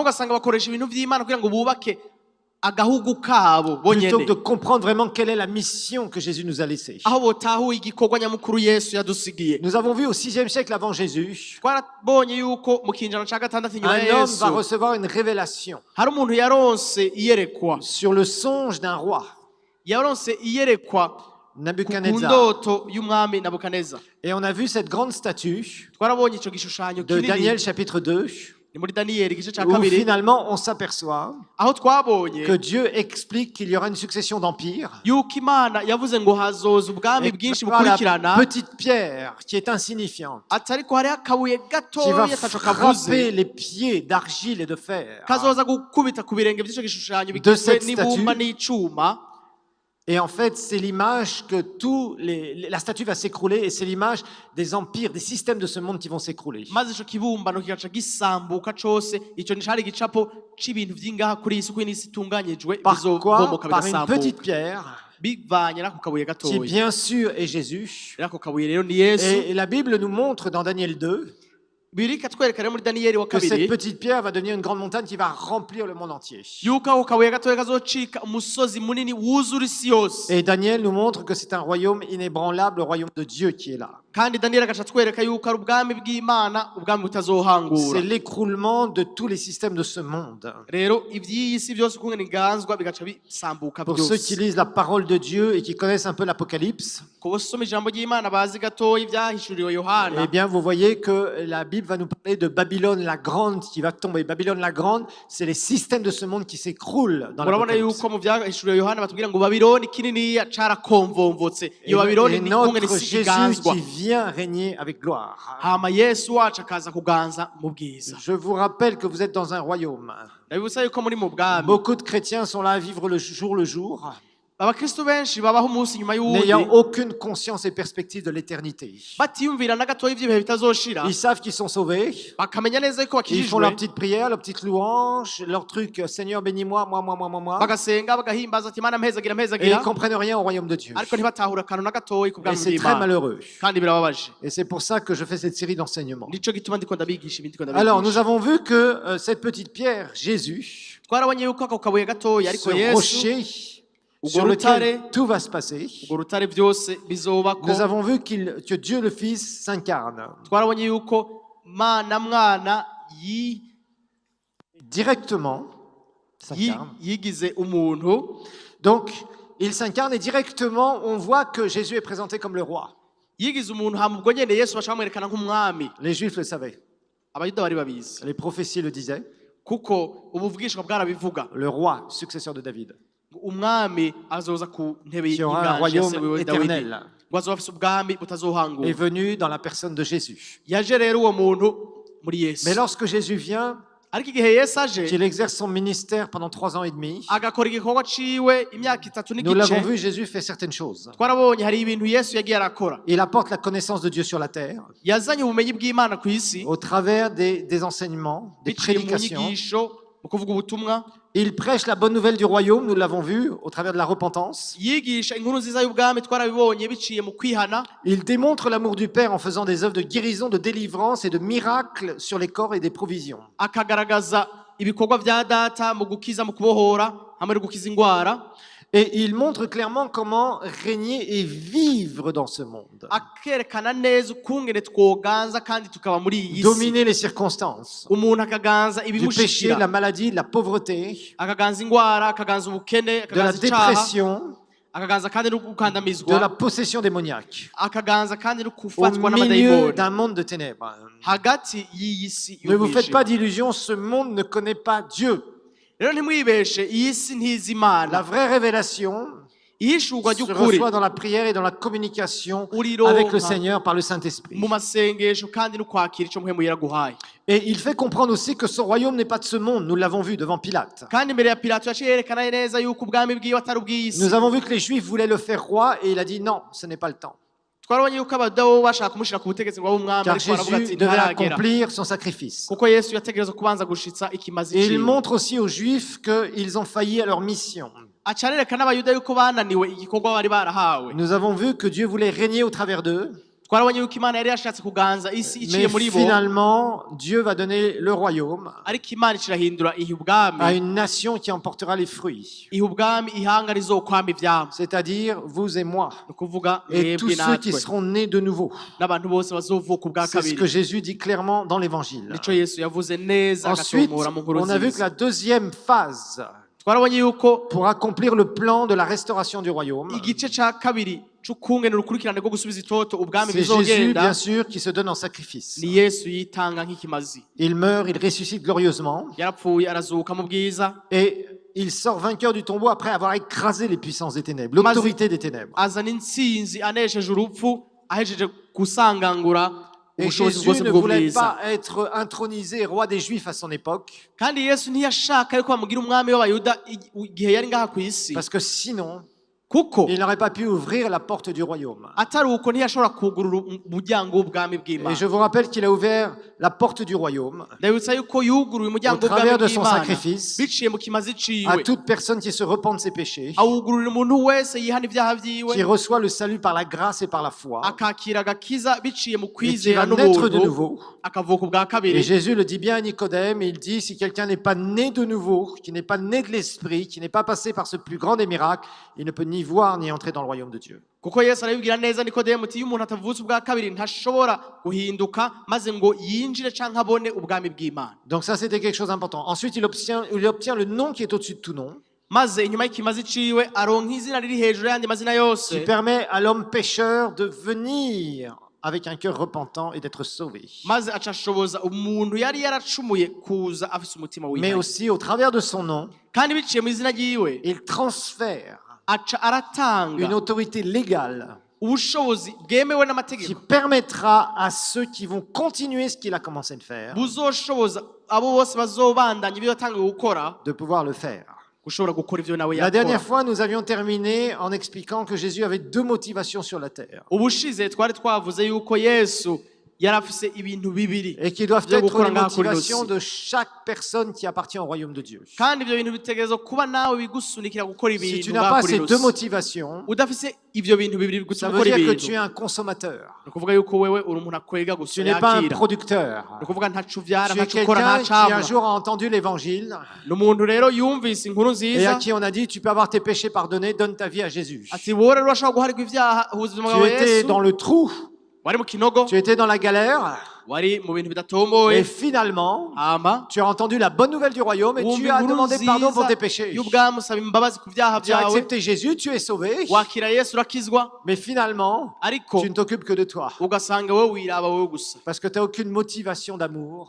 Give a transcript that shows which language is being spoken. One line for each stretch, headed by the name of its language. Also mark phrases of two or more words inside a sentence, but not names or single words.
French: Plutôt que de comprendre vraiment quelle est la mission que Jésus nous a laissée. Nous avons vu au 6e siècle avant Jésus, un homme va recevoir une révélation sur le songe d'un roi.
Rundi: yaronse iyerekwa Nabuchodonosor. ku y'umwami Nabukadineza.
French: Et on a vu cette grande statue
Rundi: Twarabonye ico gishushanyo
French: de
Rundi: kinini
French: Daniel chapitre 2,
Rundi: ni muri Daniyeli igice ca
French: où
Rundi: kabiri
French: finalement on s'aperçoit
Rundi: aho twabonye
French: que Dieu explique qu'il y aura une succession d'empires.
Rundi: yuko Imana yavuze ngo hazoza ubwami
French: Et
Rundi: bwinshi
French: par la
Rundi: bukurikirana
French: petite pierre qui est insignifiante,
Rundi: atari ko hariho akabuye
French: qui va
Rundi: gatoya ataco kavuze
French: frapper les pieds d'argile et de fer.
Rundi: kazoza gukubita ku birenge by'ico gishushanyo
French: De
Rundi: bigizwe
French: cette
Rundi: n'ibumba
French: statue.
Rundi: n'icuma.
French: Et en fait, c'est l'image que la statue va s'écrouler, et c'est l'image des empires, des systèmes de ce monde qui vont s'écrouler.
Rundi: Maze ico kibumbano kigaca gisambuka cose ico ni cari igicapo c'ibintu vy'ingaha kuri iyi si uko isi itunganyijwe
French: Par quoi?
Rundi: bizobomoka
French: Par une
Rundi: bigasambuka
French: petite pierre,
Rundi: bivanye n'ako kabuye
French: qui
Rundi: gatoya.
French: bien sûr est Jésus.
Rundi: Rero ako kabuye rero ni Yesu.
French: Et la Bible nous montre dans Daniel 2
Rundi: Birika twereka rero muri Daniyeli wa
French: que cette
Rundi: kabiri
French: petite pierre va devenir une grande montagne qui va remplir le monde entier.
Rundi: yuko ako kabuye gatoya kazocika umusozi munini wuzura isi yose.
French: Et Daniel nous montre que c'est un royaume inébranlable, le royaume de Dieu qui est là.
Rundi: Kandi Daniyeli agaca twereka yuko ari ubwami bw'Imana, ubwami butazohangura.
French: C'est l'écroulement de tous les systèmes de ce monde.
Rundi: Rero ivy'iyi si byose ukungene inganzwa bigaca bisambuka
French: Pour ceux qui
Rundi: byose.
French: lisent la parole de Dieu et qui connaissent un peu l'Apocalypse,
Rundi: Ku basoma ijambo ry'Imana bazi gatoya ivyahishuriwe Yohana,
French: eh bien, vous voyez que la Bible va nous parler de Babylone la Grande qui va tomber. Babylone la Grande, c'est les systèmes de ce monde qui s'écroulent dans
Rundi: murabona
French: l'Apocalypse.
Rundi: yuko mu vyahishuriwe Yohana batubwira ngo Babyloni kininiya carakomvomvotse. Iyo Babyloni
French: Et
Rundi: ni ukungene
French: notre
Rundi: isi
French: Jésus
Rundi: iganzwa.
French: qui vient régner avec gloire.
Rundi: Hama Yesu wacu akaza kuganza mu bwiza.
French: Je vous rappelle que vous êtes dans un royaume.
Rundi: Ndabibutsa yuko muri mu bwami
French: Beaucoup de chrétiens sont là à vivre le jour,
Rundi: abakristo benshi babaho umunsi nyuma
French: n'ayant
Rundi: y'uwundi
French: aucune conscience et perspective de l'éternité.
Rundi: batiyumvira na gatoya ivy'ibihe bitazoshira,
French: Ils savent qu'ils sont sauvés.
Rundi: bakamenya neza yuko
French: Ils font leur
Rundi: bakijijwe,
French: petite prière, leur petite louange, leur truc Seigneur bénis-moi, moi.
Rundi: bagasenga bagahimbaza ati Mana mpezagira
French: Et ils
Rundi: mpezagira,
French: ne comprennent rien au royaume de Dieu.
Rundi: ariko ntibatahura akantu na gatoya ku
French: Et
Rundi: bwami
French: c'est très
Rundi: bw'Imana,
French: malheureux.
Rundi: kandi birababaje.
French: Et c'est pour ça que je fais cette série d'enseignements.
Rundi: Nico gituma ndiko ndabigisha ibindi ndiko
French: Alors, nous
Rundi: ndabigisha.
French: avons vu que cette petite pierre, Jésus,
Rundi: Twarabonye yuko ako kabuye gatoya ariko
French: ce
Rundi: Yesu,
French: rocher sur lequel tout va se passer,
Rundi: urwo rutare byose bizobako.
French: nous avons vu que Dieu le Fils s'incarne
Rundi: Twarabonye yuko Mana mwana
French: directement. S'incarne.
Rundi: yigize umuntu.
French: Donc, il s'incarne et directement, on voit que Jésus est présenté comme le roi.
Rundi: Yigize umuntu hama ubwo nyene Yesu bashaka kumwerekana nk'umwami.
French: Les Juifs le savaient.
Rundi: Abayuda bari babizi
French: Les prophéties le disaient.
Rundi: kuko ubuvugishwa bwarabivuga
French: Le roi, successeur de David,
Rundi: umwami azoza ku ntebe
French: qui aura un
Rundi: y'inganji ya se
French: royaume
Rundi: wiwe Dawidi,
French: éternel,
Rundi: ngo azoba afise ubwami butazohangura.
French: est venu dans la personne de Jésus.
Rundi: Yaje rero uwo muntu muri Yesu,
French: Mais lorsque Jésus vient,
Rundi: ariko igihe Yesu aje
French: qu'il exerce son ministère pendant 3 ans et demi,
Rundi: agakora igikorwa ciwe imyaka 3
French: nous l'avons
Rundi: n'igice,
French: vu, Jésus fait certaines choses.
Rundi: twarabonye hari ibintu Yesu yagiye arakora.
French: Il apporte la connaissance de Dieu sur la terre
Rundi: Yazanye ubumenyi bw'Imana ku isi
French: au travers des enseignements, des
Rundi: biciye mu
French: prédications.
Rundi: nyigisho, mu kuvuga ubutumwa.
French: Il prêche la bonne nouvelle du royaume, nous l'avons vu, au travers de la repentance.
Rundi: Yigisha inkuru nziza y'ubwami, twarabibonye biciye mu kwihana.
French: Il démontre l'amour du Père en faisant des œuvres de guérison, de délivrance et de miracles sur les corps et des provisions.
Rundi: Akagaragaza ibikorwa vya data mu gukiza, mu kubohora hamwe no gukiza ingwara.
French: Et il montre clairement comment régner et vivre dans ce monde.
Rundi: Akerekana neza ukungene twoganza kandi tukaba muri iyi si.
French: Dominer les circonstances.
Rundi: Umuntu akaganza
French: Du péché, de
Rundi: ibimushikira,
French: la maladie, de la pauvreté,
Rundi: akaganza ingwara, akaganza ubukene,
French: de la
Rundi: akaganza icaha,
French: dépression,
Rundi: akaganza kandi no
French: de la
Rundi: gukandamizwa,
French: possession démoniaque.
Rundi: akaganza kandi no
French: Au
Rundi: kufatwa
French: milieu
Rundi: n'amadayimoni
French: d'un monde de ténèbres.
Rundi: hagati y'iyi si
French: Ne vous faites
Rundi: y'umwijima.
French: pas d'illusions, ce monde ne connaît pas Dieu.
Rundi: Rero ntimwibeshe, iyi si ntizi Imana.
French: La vraie révélation
Rundi: Ihishurwa
French: se
Rundi: ry'ukuri
French: reçoit dans la prière et dans la communication
Rundi: urironka
French: avec le Seigneur par le Saint-Esprit.
Rundi: mu masengesho kandi no kwakira ico muhemu yaraguhaye.
French: Et il fait comprendre aussi que son royaume n'est pas de ce monde, nous l'avons vu devant Pilate.
Rundi: Kandi imbere ya Pilato yaciye yerekana neza yuko ubwami bwiwe atari ubw'iyi si.
French: Nous avons vu que les Juifs voulaient le faire roi et il a dit non, ce n'est pas le temps.
Rundi: Twarabonye yuko abadawo bashaka kumushira ku butegetsi ngo abe umwami,
French: Car
Rundi: ariko baravuga ati
French: Jésus devait
Rundi: ntaragera,
French: accomplir son sacrifice.
Rundi: kuko Yesu yategerezwa kubanza gushitsa ikimazi
French: Et il
Rundi: ciwe.
French: montre aussi aux Juifs qu'ils ont failli à leur mission.
Rundi: Aca arerekana abayuda yuko bananiwe igikorwa bari barahawe.
French: Nous avons vu que Dieu voulait régner au travers d'eux,
Rundi: Twarabonye yuko Imana yari yashatse kuganza isi iciye
French: mais
Rundi: muri bo,
French: finalement, Dieu va donner le royaume
Rundi: ariko Imana icirahindura iha
French: à
Rundi: ubwami,
French: une nation qui emportera les fruits,
Rundi: iha ubwami ihanga rizokwama ivyamwa,
French: c'est-à-dire vous et moi,
Rundi: ni ukuvuga
French: et tous
Rundi: mwebwe
French: ceux qui
Rundi: natwe
French: seront nés de nouveau.
Rundi: n'abantu bose bazovuka ubwa
French: C'est ce que
Rundi: kabiri.
French: Jésus dit clairement dans l'Évangile.
Rundi: Nico Yesu yavuze neza
French: Ensuite,
Rundi: agatomora mu nkuru
French: on a vu que
Rundi: nziza.
French: la deuxième phase
Rundi: twarabonye yuko
French: pour accomplir le plan de la restauration du royaume.
Rundi: igice ca kabiri c'ukungene urukurikirane rwo gusubiza itoto ubwami
French: C'est Jésus,
Rundi: bizogenda
French: bien sûr, qui se donne en sacrifice.
Rundi: ni Yesu yitanga nk'ikimazi.
French: Il meurt, il ressuscite glorieusement
Rundi: Yarapfuye arazuka mu bwiza,
French: et il sort vainqueur du tombeau après avoir écrasé les puissances des ténèbres, l'autorité des ténèbres.
Rundi: azana intsinzi anesheje urupfu ahejeje gusangangura
French: Et
Rundi: ubushobozi
French: Jésus
Rundi: bwose
French: ne voulait
Rundi: bw'ubwiza.
French: pas être intronisé roi des Juifs à son époque,
Rundi: Kandi Yesu ntiyashaka yuko bamugira umwami w'abayuda igihe yari ngaha ku isi,
French: parce que sinon,
Rundi: kuko
French: il n'aurait pas pu ouvrir la porte du royaume.
Rundi: atari uko ntiyashobora kugurura umuryango w'ubwami
French: Et
Rundi: bw'Imana.
French: je vous rappelle qu'il a ouvert la porte du royaume
Rundi: Ndabibutsa yuko yuguruye umuryango
French: Au travers
Rundi: w'ubwami
French: de son
Rundi: bw'Imana
French: sacrifice,
Rundi: biciye mu kimazi
French: à
Rundi: ciwe,
French: toute personne qui se repent de ses péchés,
Rundi: awugururira umuntu wese yihana ibyaha vyiwe,
French: qui reçoit le salut par la grâce et par la foi,
Rundi: akakira agakiza biciye mu
French: et qui
Rundi: kwizera
French: va naître de
Rundi: n'ubuntu,
French: nouveau.
Rundi: akavuka ubwa
French: Et
Rundi: kabiri.
French: Jésus le dit bien à Nicodème, il dit, si quelqu'un n'est pas né de nouveau, qui n'est pas né de l'Esprit, qui n'est pas passé par ce plus grand des miracles, il ne peut ni voir ni entrer dans le royaume de Dieu.
Rundi: Kuko Yesu arabibwira neza Nikodemo ati iyo umuntu atavutse ubwa kabiri ntashobora guhinduka maze ngo yinjire canke abone ubwami bw'Imana.
French: Donc ça, c'était quelque chose d'important. Ensuite, il obtient le nom qui est au-dessus de tout nom,
Rundi: Maze inyuma y'ikimazi ciwe aronka izina riri hejuru y'andi mazina
French: qui
Rundi: yose,
French: permet à l'homme pécheur de venir avec un cœur repentant et d'être sauvé.
Rundi: maze acashoboza umuntu yari yaracumuye kuza afise umutima
French: Mais
Rundi: wihaye.
French: aussi, au travers de son nom,
Rundi: Kandi biciye mu izina ryiwe
French: il transfère
Rundi: aca
French: une
Rundi: aratanga
French: autorité légale
Rundi: ubushobozi bwemewe
French: qui
Rundi: n'amategeko
French: permettra à ceux qui vont continuer ce qu'il a commencé de faire,
Rundi: buzoshoboza abo bose bazobandanya ibyo yatangiye gukora
French: de pouvoir le faire.
Rundi: gushobora gukora ivyo nawe
French: La dernière
Rundi: yakora.
French: fois, nous avions terminé en expliquant que Jésus avait deux motivations sur la terre
Rundi: Ubushize twari twavuze yuko Yesu yari afise ibintu bibiri
French: et qui doivent
Rundi: byo
French: être
Rundi: gukora
French: les
Rundi: ngaha kuri ino
French: motivations
Rundi: si.
French: de chaque personne qui appartient au royaume de Dieu.
Rundi: Kandi ivyo bintu bitegerezwa kuba nawe bigusunikira gukora
French: Si
Rundi: ibintu
French: tu n'as
Rundi: ngaha
French: pas
Rundi: kuri
French: ces
Rundi: ino
French: deux
Rundi: si.
French: motivations,
Rundi: Udafise ivyo bintu bibiri
French: ça
Rundi: bigutuma
French: veut
Rundi: gukora
French: dire que
Rundi: ibintu,
French: tu es un consommateur.
Rundi: ni ukuvuga yuko wewe uri umuntu akwega gusa
French: Tu n'es pas un
Rundi: yakira,
French: producteur.
Rundi: ni ukuvuga ntaco uvyara
French: Tu es
Rundi: ntaco ukora
French: quelqu'un qui un
Rundi: ntacamwa.
French: jour a entendu l'évangile
Rundi: Ni umuntu rero yumvise inkuru
French: et à
Rundi: nziza
French: qui on a dit tu peux avoir tes péchés pardonnés, donne ta vie à Jésus.
Rundi: ati wowe rero urashobora guharirwa ivyaha uhuza ubuzima
French: Tu
Rundi: bwawe
French: étais
Rundi: Yesu,
French: dans le trou,
Rundi: wari mu kinogo,
French: tu étais dans la galère
Rundi: wari mu bintu
French: et
Rundi: bidatomboye,
French: finalement
Rundi: hama
French: tu as entendu la bonne nouvelle du royaume et tu
Rundi: wumva
French: as
Rundi: inkuru
French: demandé pardon pour
Rundi: nziza
French: tes péchés.
Rundi: y'ubwami usaba imbabazi ku vyaha
French: Tu as
Rundi: vyawe,
French: accepté Jésus, tu es sauvé,
Rundi: wakira Yesu urakizwa,
French: mais finalement
Rundi: ariko
French: tu ne t'occupes que de toi
Rundi: ugasanga wowe wiraba wowe gusa,
French: parce que tu n'as aucune motivation d'amour